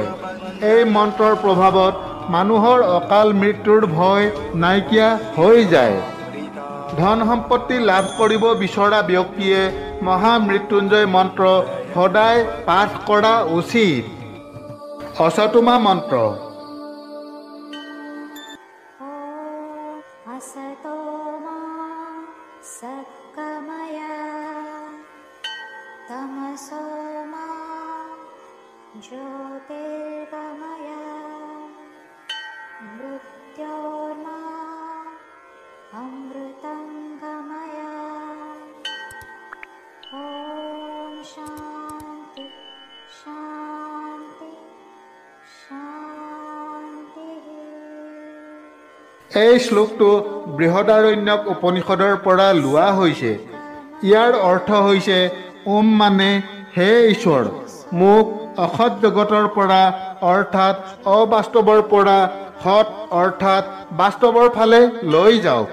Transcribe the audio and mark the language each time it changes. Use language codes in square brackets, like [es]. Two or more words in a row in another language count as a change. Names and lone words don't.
[as] এই মন্ত্ৰৰ প্ৰভাৱত মানুহৰ অকাল মৃত্যুৰ ভয় নাইকিয়া হৈ যায়। ধন সম্পত্তি লাভ কৰিব বিচৰা ব্যক্তিয়ে মহামৃত্যুঞ্জয় মন্ত্ৰ সদায় পাঠ কৰা উচিত। অসতোমা মন্ত্ৰ। [sa] असतो मा सद्गमय तमसो मा ज्योतिर्गमय मृत्योर्मा अमृतं गमय। ॐ शान्ति शान्ति शान्तिः। [as] এই শ্লোকটো বৃহদাৰণ্যক উপনিষদৰ পৰা লোৱা হৈছে। ইয়াৰ অৰ্থ হৈছে ওম মানে হে ঈশ্বৰ, মোক অসৎ জগতৰ পৰা অৰ্থাৎ অবাস্তৱৰ পৰা সৎ অৰ্থাৎ বাস্তৱৰ ফালে লৈ যাওক।